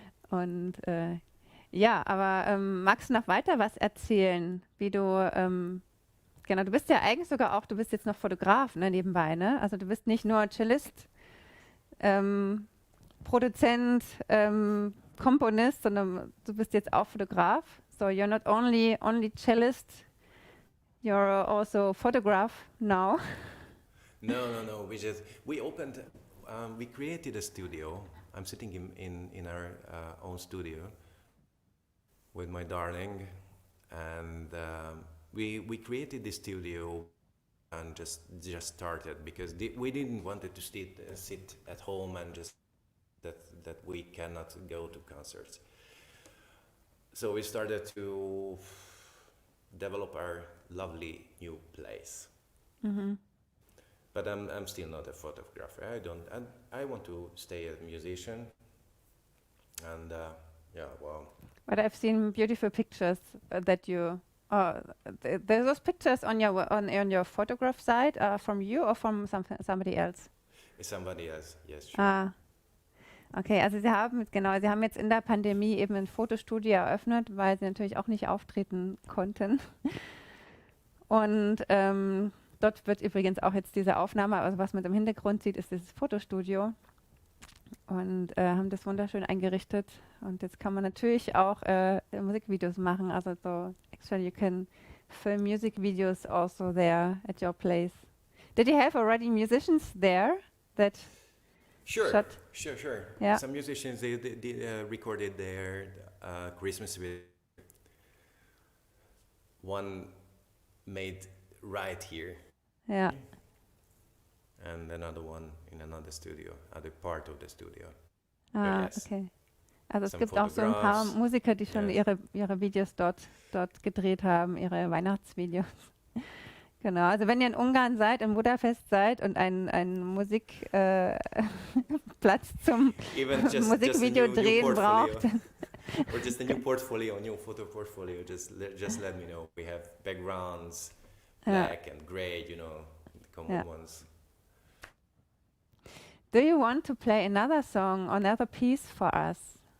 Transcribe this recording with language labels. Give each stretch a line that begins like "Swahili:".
German: Und aber magst du noch weiter was erzählen, wie du, du bist ja eigentlich du bist jetzt noch Fotograf, ne, nebenbei, ne? Also du bist nicht nur Cellist, Produzent, Komponist, sondern du bist jetzt auch Fotograf.
English: So you're not only cellist, you're also photograph now. No. We opened, we created a studio. I'm sitting in our own studio with my darling, and we created this studio and just started because we didn't want it to sit at home and just that we cannot go to concerts. So we started to develop our lovely new place. Mm-hmm. But I'm still not a photographer. I want to stay a musician. And But I've seen beautiful pictures that you. There's those pictures on your photograph site from you or from somebody else? It's somebody else. Yes, sure. Ah.
German: Okay, also Sie haben jetzt in der Pandemie eben ein Fotostudio eröffnet, weil Sie natürlich auch nicht auftreten konnten. Und dort wird übrigens auch jetzt diese Aufnahme, also was man im Hintergrund sieht, ist dieses Fotostudio. Und haben das wunderschön eingerichtet. Und jetzt kann man natürlich auch Musikvideos machen. Also so,
English: actually you can film music videos also there at your place. Did you have already musicians there that Sure. Yeah. Some musicians, they recorded their Christmas video. One made right here.
German: Ja.
English: And another one in another studio, other part of the studio. Ah, yes.
German: Okay. Also es
English: Some
German: gibt auch so ein paar Musiker, die schon
English: yes.
German: ihre Videos dort gedreht haben, ihre Weihnachtsvideos. Genau, also wenn ihr in Ungarn seid, in Budapest seid und einen Musikplatz zum Musikvideo drehen braucht.
English: Or just a new portfolio, new photo portfolio, just let me know. We have backgrounds, black and gray, the common ones. Do you want to play another song, another piece for us?